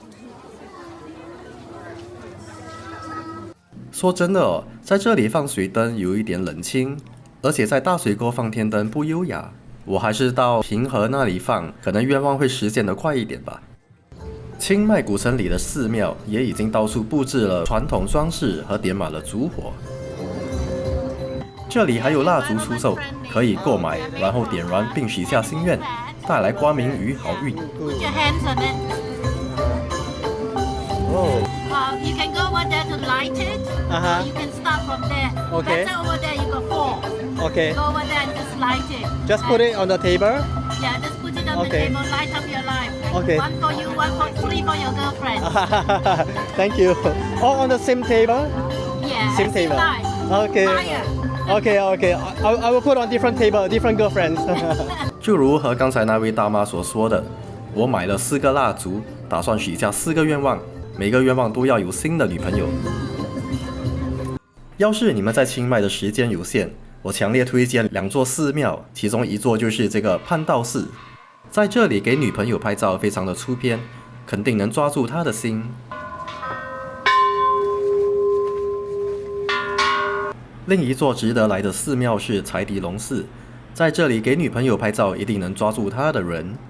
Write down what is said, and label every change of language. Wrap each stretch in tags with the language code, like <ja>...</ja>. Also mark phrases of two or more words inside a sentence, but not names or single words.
<zh>說真的哦，在這裡放水燈有一點冷清，而且在大水溝放天燈不優雅，我還是到平和那裡放，可能願望會實現得快一點吧。清邁古城裡的寺廟也已經到處佈置了傳統裝飾和點滿了燭火。這裡還有蠟燭出售，可以購買，然後點燃並許下心願，帶來光明與好運。</zh> <en>You can go over there to light it. Or you can start from there. Okay. Better over there, you got 4. Okay. Go over there and just light it. Just put it on the table. Yeah, just put it on the table. Light up your life. Okay. 1 for you, 3 for your girlfriend. Thank you. All on the same table? Yeah. Same table. Okay. Fire. Okay. I will put on different table, different girlfriends.</en> <zh>就如和剛才那位大媽所說的，我買了4個蠟燭，打算許下4個願望，每個願望都要有新的女朋友。要是你們在清邁的時間有限，我強烈推薦2座寺廟，其中一座就是這個潘道寺。在這裡給女朋友拍照非常的出片，肯定能抓住她的心。另一座值得來的寺廟是柴迪龍寺，在這裡給女朋友拍照一定能抓住她的人。</zh>